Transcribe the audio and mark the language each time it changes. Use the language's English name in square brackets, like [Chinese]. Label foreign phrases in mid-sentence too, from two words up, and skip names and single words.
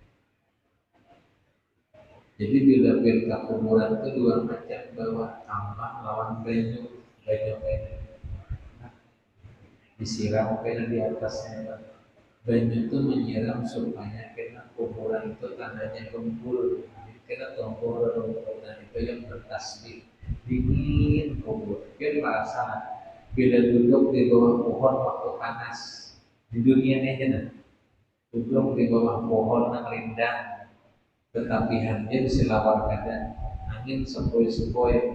[Banjar] Jadi bila ke kuburan itu dua macam, bawa kambang lawan banyu disiram kena di atasnya. Banyu itu menyiram supaya kena kuburan itu tandanya gembul, kena gembul dan itu yang bertasbih dingin kubur. [Indonesian] Kita merasa bila duduk di bawah pohon waktu panas di dunia ini aja duduk di bawah pohon yang rindang, tetapi hanya diselawar kadang angin sepoi-sepoi.